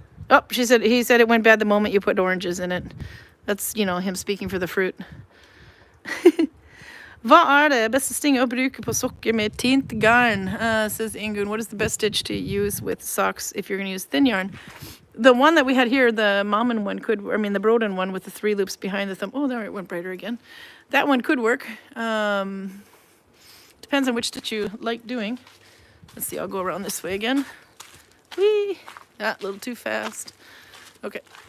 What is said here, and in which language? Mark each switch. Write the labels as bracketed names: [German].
[English] Oh, he said it went bad the moment you put oranges in it. That's, him speaking for the fruit. [Norwegian] Hva det beste stinget å bruke på sokker med tint garn? [English] Says Ingun. What is the best stitch to use with socks if you're going to use thin yarn? The one that we had here, the Mammen one the Broden one with the 3 loops behind the thumb. Oh, there it went brighter again. That one could work. Depends on which stitch you like doing. Let's see, I'll go around this way again. Whee! A little too fast. Okay.